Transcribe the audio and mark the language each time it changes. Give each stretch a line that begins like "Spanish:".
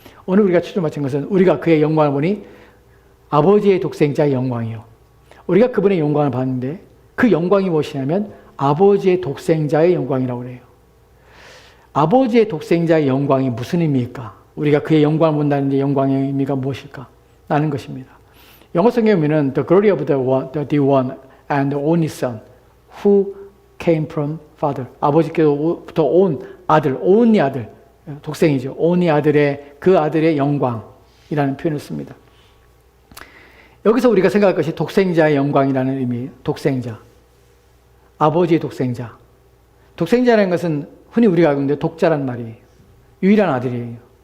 Korean: 오늘 우리가 초점 맞춘 것은 우리가 그의 영광을 보니 아버지의 독생자의 영광이요. 우리가 그분의 영광을 봤는데 그 영광이 무엇이냐면 아버지의 독생자의 영광이라고 그래요. 아버지의 독생자의 영광이 무슨 의미일까? 우리가 그의 영광을 본다는 데 영광의 의미가 무엇일까? 라는 것입니다. 영어 성경에 보면
English: The glory of the one and only son who came from father.
Korean: 아버지께로부터 온 아들, only 아들, 독생이죠. only 아들의, 그 아들의 영광이라는 표현을 씁니다. 여기서 우리가 생각할 것이 독생자의 영광이라는 의미예요. 독생자. 아버지의 독생자. 독생자라는 것은 흔히 우리가 알고 있는데 독자란 말이에요. 유일한 아들이에요.